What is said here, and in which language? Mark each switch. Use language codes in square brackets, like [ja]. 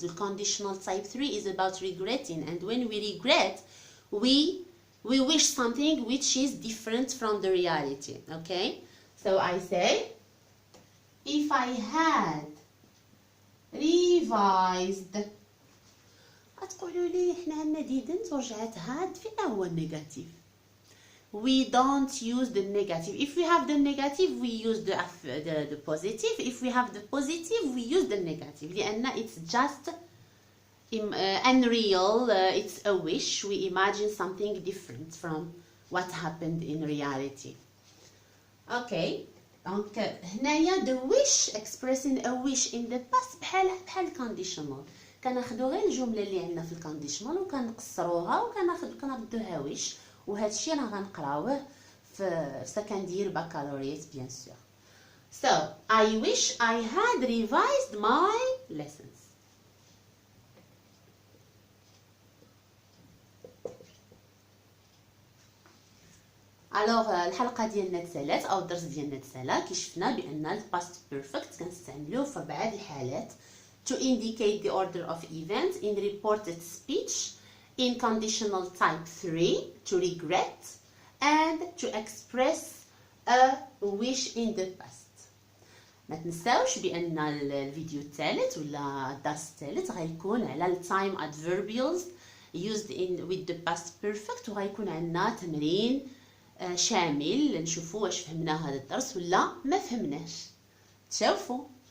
[en] The conditional type 3 is about regretting, and when we regret we wish something which is different from the reality. Okay, so I say if I had revised. [ar] غتقولوا لي حنا عندنا didn't ورجعت had فين هو النيجاتيف؟ [en] We don't use the negative. If we have the negative we use the positive. If we have the positive we use the negative [ar] لأن [en] it's just unreal. It's a wish. We imagine something different from what happened in reality. Okay, donc [ar] هنايا [en] the wish, expressing a wish in the past [ar] بحال [en] conditional. [ar] كناخدو غير الجمله اللي عندنا في الكونديشنال وكنقصروها وكنردوها wish، وهذا الشيء راه غنقراوه في سكندير بكالوريات بيان سور. [en] So I wish I had revised my lessons. [ar] الوغ الحلقه ديالنا تسالات او الدرس ديالنا تسالا كي شفنا بان الباست بيرفكت كنستعملوه في 4 الحالات [en] to indicate the order of events in reported speech, in conditional type 3 to regret, and to express a wish in the past. [ar] ما تنساوش بان الفيديو الثالث ولا الدرس الثالث غيكون على التايم adverbials [en] used with the past perfect، [ar] وغيكون عندنا تمرين شامل نشوفوا واش فهمنا هذا الدرس ولا ما فهمناش. تشوفوا.